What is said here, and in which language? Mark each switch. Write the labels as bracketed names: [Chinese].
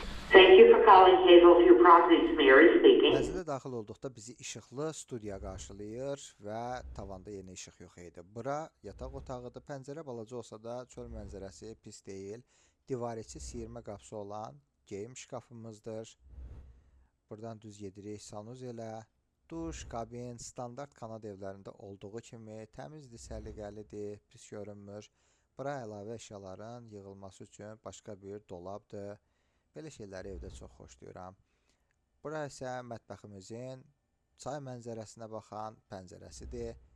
[English] Thank you for calling Hazelview Properties. Mary speaking. [Azerbaijani] Mənzilə daxil olduqda bizi işıqlı studiya qarşılayır və tavanda yeni işıq yox idi. Bura yataq otağıdır. Pəncərə balaca olsa da çöl mənzərəsi pis deyil. Divar içi siyirmə qapısı olan geyim şkafımızdır. Buradan düz gedirik sanuzelə. Duş, kabin standart Kanada evlərində olduğu kimi təmizdir, səliqəlidir, pis görünmür. Bura əlavə əşyaların yığılması üçün başqa bir dolabdır. Belə şeyləri evdə çox xoşlayıram. Bura isə mətbəximizin çay mənzərəsinə baxan pəncərəsidir.